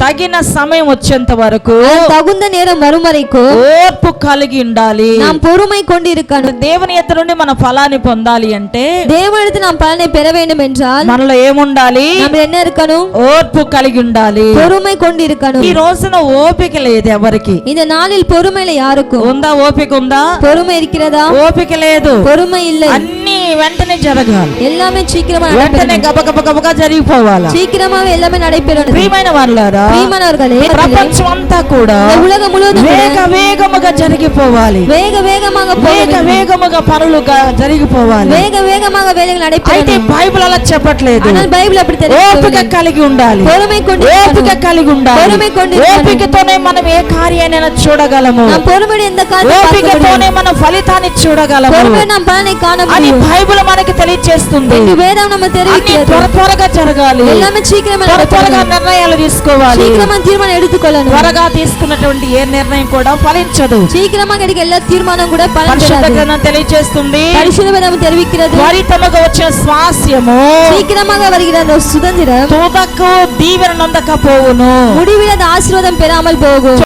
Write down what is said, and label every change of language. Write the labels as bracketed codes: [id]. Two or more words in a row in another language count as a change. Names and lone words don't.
[te] తగిన సమయం వచ్చేంత వరకు [ta] தகுந்த நேரம் வரும் வரைக்கும் [te] ఓర్పు కలిగి ఉండాలి. [ta] நாம் பொறுமை கொண்டு இருக்கணும். [te] దేవుని ఎదుట నుండి మన ఫలాన్ని పొందాలి అంటే [ta] தேவனிடத்தில் நாம் பலனை பெற வேண்டும் என்றால் [te] మనలో ఏముండాలి? [ta] நம்ம என்ன இருக்கணும்? [te] ఓర్పు కలిగి ఉండాలి. [ta] பொறுமை கொண்டு இருக்கணும். [te] ఈ రోజున ఓపిక లేదు ఎవరికి. [ta] இந்த நாளில் பொறுமையில யாருக்கும் [te] ఉందా? ఓపిక ఉందా? [ta] பொறுமை இருக்கிறதா? [te] ఓపిక లేదు. [ta] பொறுமை இல்லை. [te] అన్ని వెంటనే జరగాలి. [ta] எல்லாமே சீக்கிரமா [te] వెంటనే గబగబగా జరిగిపోవాలి. [ta] சீக்கிரமாவே எல்லாமே நடைபெறணும். [te] ప్రియమైన వారులారా, ప్రియమైనవారే, ప్రపంచం అంతా కూడా [ta] உலகம் முழுவதும் [te] వేగముగా జరిగిపోవాలి. వేగముగా పనులు జరిగిపోవాలి. [ta] வேகமாக வேலைகள் நடைபெறணும். [te] అయితే బైబిల్ అలా చెప్పట్లేదు. [ta] ஆனால் బైబిల్ அப்படி తెలియదు. [te] ఓపిక కలిగి ఉండాలి. [ta] பொறுமை கொண்டு [te] ఓపిక కలిగి ఉండాలి. [ta] பொறுமை கொண்டு [te] ఓపికతోనే మనం ఏ కార్యాన్నైనా చూడగలము. [ta] நாம் பொறுமையோடு எந்த காரியத்தை [te] ఓపికతోనే మనం ఫలితాన్ని చూడగలము. [ta] பொறுமையோடு நாம் பலனை காண [te] అని [ta] முடியும். [te] బైబిల్ మనకి తెలియజేస్తుంది. [ta] వేదం நமக்கு தெரிவிக்கிறது. [te] త్వరగా జరగాలి. [ta] எல்லாமே சீக்கிரமா [te] త్వరగా నిర్ణయాలు తీసుకోవాలి. [ta] சீக்கிரமா தீர்மானம் எடுத்துக்கொள்ளணும். [te] త్వరగా తీసుకున్నటువంటి ఏ నిర్ణయం కూడా ఫలించదు. [ta] சீக்கிரமா எடுக்க எல்லா தீர்மானம் கூட பலன் [te] పరిశుద్ధ [ta] தராது. [te] గ్రంథం తెలియజేస్తుంది. [ta] பரிசுத்த வேதம் தெரிவிக்கிறது. [te] త్వరితముగా వచ్చే స్వాస్యము [ta] சீக்கிரமாக வருகிற அந்த சுதந்திரம் [te] తుదకు దీవెన నొందకపోవును. [ta] முடிவில் அந்த ஆசீர்வாதம் பெறாமல் போகும்.